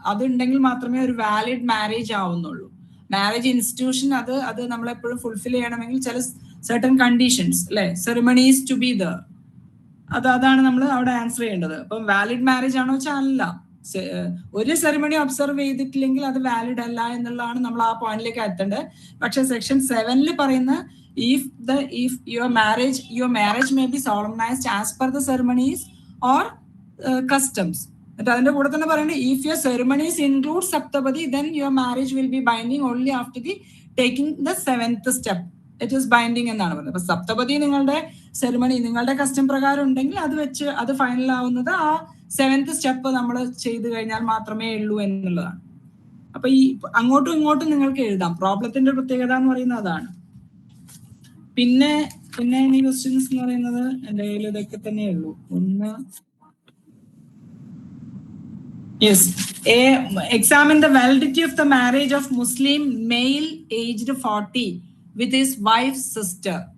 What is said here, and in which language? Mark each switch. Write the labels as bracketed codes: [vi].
[ml] അതുണ്ടെങ്കിൽ മാത്രമേ ഒരു വാലിഡ് മാരേജ് ആവുന്നുള്ളൂ. മാരേജ് ഇൻസ്റ്റിറ്റ്യൂഷൻ അത് നമ്മളെപ്പോഴും ഫുൾഫിൽ ചെയ്യണമെങ്കിൽ ചില സർട്ടൻ കണ്ടീഷൻസ്, അല്ലെ, [en] ceremonies to be there, [ml] അതാണ് നമ്മൾ അവിടെ ആൻസർ ചെയ്യേണ്ടത്. അപ്പം വാലിഡ് മാരേജ് ആണോ വെച്ചാൽ അല്ല. ഒരു സെറിമണി ഒബ്സർവ് ചെയ്തിട്ടില്ലെങ്കിൽ അത് വാലിഡ് അല്ല എന്നുള്ളതാണ് നമ്മൾ ആ പോയിന്റിലേക്ക് എത്തേണ്ടത്. പക്ഷെ സെക്ഷൻ 7 പറയുന്ന [en] if your marriage may be solemnized as per the ceremonies or customs. [ml] അതിന്റെ കൂടെ തന്നെ പറയുന്നത് [en] if your ceremonies include saptabadi, then your marriage will be binding only after the taking the 7th step. It is binding [ml] എന്നാണ് പറയുന്നത്. അപ്പൊ സപ്തപതി നിങ്ങളുടെ ceremony, നിങ്ങളുടെ custom പ്രകാരം ഉണ്ടെങ്കിൽ അത് വെച്ച് അത് ഫൈനൽ ആവുന്നത് ആ 7th സ്റ്റെപ്പ് നമ്മൾ ചെയ്തു കഴിഞ്ഞാൽ മാത്രമേ ഉള്ളൂ എന്നുള്ളതാണ്. അപ്പൊ ഈ അങ്ങോട്ടും ഇങ്ങോട്ടും നിങ്ങൾക്ക് എഴുതാം. പ്രോബ്ലത്തിന്റെ പ്രത്യേകത എന്ന് പറയുന്നത് അതാണ്. പിന്നെ ഇനി ക്വസ്റ്റ്യൻസ് എന്ന് പറയുന്നത് എന്റെ കയ്യിൽ ഇതൊക്കെ തന്നെ ഉള്ളൂ. ഒന്ന്, [en] Yes, examine the validity of the marriage of Muslim male aged 40 with his wife's sister.